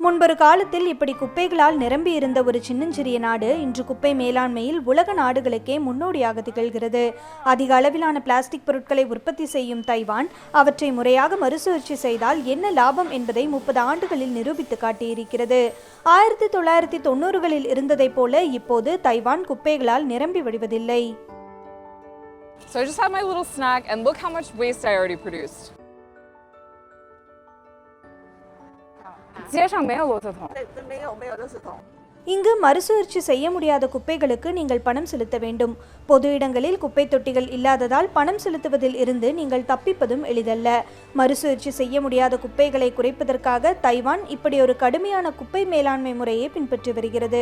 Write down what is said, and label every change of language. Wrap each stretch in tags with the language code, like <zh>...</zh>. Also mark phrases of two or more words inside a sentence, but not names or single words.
<ta>முன்பொரு காலத்தில் இப்படி குப்பைகளால் நிரம்பி இருந்த ஒரு சின்னஞ்சிறிய நாடு இன்று குப்பை மேலாண்மையில் உலக நாடுகளுக்கே முன்னோடியாக திகழ்கிறது. அதிக அளவிலான பிளாஸ்டிக் பொருட்களை உற்பத்தி செய்யும் தைவான் அவற்றை முறையாக மறுசுழற்சி செய்தால் என்ன லாபம் என்பதை 30 ஆண்டுகளில் நிரூபித்து காட்டியிருக்கிறது. 1990களில் இருந்ததைப் போல இப்போது தைவான் குப்பைகளால் நிரம்பி வழிவதில்லை.</ta> <en>So I just had my little snack and look how much waste I already produced.</en> <zh>街上没有垃圾桶。对，没有垃圾桶。</zh> <ta>இங்கு மறுசுழற்சி செய்ய முடியாத குப்பைகளுக்கு நீங்கள் பணம் செலுத்த வேண்டும். பொது இடங்களில் குப்பை தொட்டிகள் இல்லாததால் பணம் செலுத்துவதில் இருந்து நீங்கள் தப்பிப்பதும் எளிதல்ல. மறுசுழற்சி செய்ய முடியாத குப்பைகளை குறைப்பதற்காக தைவான் இப்படி ஒரு கடுமையான குப்பை மேலாண்மை முறையை பின்பற்றி வருகிறது.</ta>